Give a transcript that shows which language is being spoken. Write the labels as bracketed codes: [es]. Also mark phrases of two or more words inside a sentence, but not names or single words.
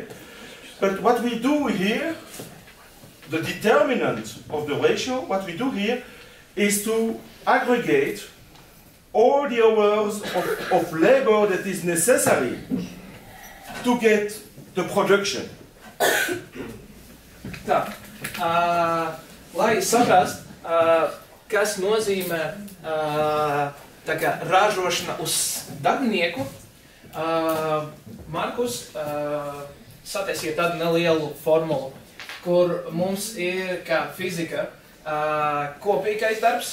[en] But what we do here, the determinant of the ratio, what we do here is to aggregate all the hours of labor that is necessary to get the production. [lv] Tā, lai saprast, kas nozīmē tā kā ražošana uz darbinieku, Markus sataisīja tādu nelielu formulu, kur mums ir kā fizika kopīgais darbs.